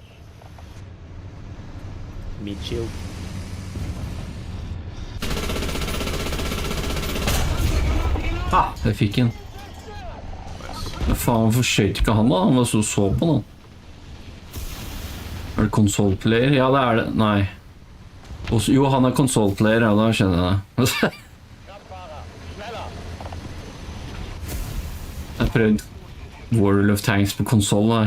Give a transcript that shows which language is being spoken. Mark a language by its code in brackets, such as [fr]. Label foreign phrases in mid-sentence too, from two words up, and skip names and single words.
[en] Mid-shield. [no] Jeg fikk en. Men faen, hvorfor skjøt ikke han da? Han var så på nå. Det [en] console player? [no] Ja, det det. Nei. Jo, han [en] console player, [no] ja, da skjønner jeg det. prøvd World of Tanks på konsoll, da.